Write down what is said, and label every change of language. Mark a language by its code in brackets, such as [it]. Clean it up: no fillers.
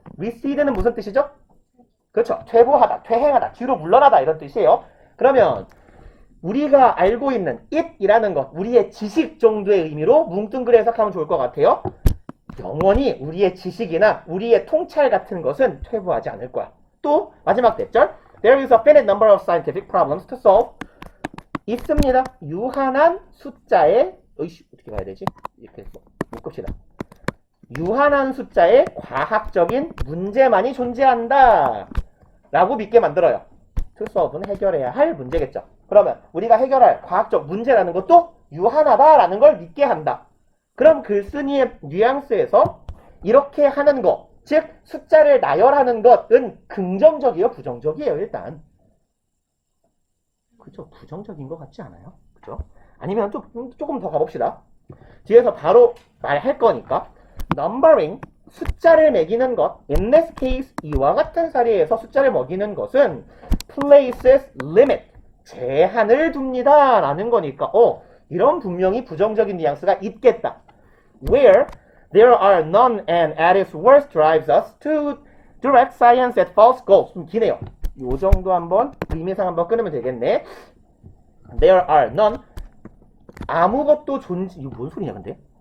[ko] recede는 무슨 뜻이죠? 그렇죠. 퇴보하다, 퇴행하다, 뒤로 물러나다 이런 뜻이에요. 그러면 우리가 알고 있는 it이라는 것, 우리의 지식 정도의 의미로 뭉뚱그려 해석하면 좋을 것 같아요. 영원히 우리의 지식이나 우리의 통찰 같은 것은 퇴보하지 않을 거야. 또 마지막 대절, [en] there is a finite number of scientific problems to solve. [ko] 있습니다. 유한한 숫자의 어떻게 가야 되지? 이렇게 해서 묶읍시다. 유한한 숫자의 과학적인 문제만이 존재한다 라고 믿게 만들어요. [en] to solve [ko] 는 해결해야 할 문제겠죠. 그러면 우리가 해결할 과학적 문제라는 것도 유한하다라는 걸 믿게 한다. 그럼 글쓴이의 뉘앙스에서 이렇게 하는 것, 즉 숫자를 나열하는 것은 긍정적이에요, 부정적이에요? 일단 그죠? 부정적인 것 같지 않아요? 그죠? 아니면 조금 더 가봅시다. 뒤에서 바로 말할 거니까. numbering, 숫자를 매기는 것. [en] in this case, [ko] 이와 같은 사례에서 숫자를 먹이는 것은 [en] places limit, [ko] 제한을 둡니다 라는 거니까 이런 분명히 부정적인 뉘앙스가 있겠다. [en] where there are none and at its worst drives us to direct science at false goals. [ko] 좀 기네요. 요 정도 한번 의미상 한번 끊으면 되겠네. [en] there are none, [ko] 아무것도 이거 뭔 소리냐 근데?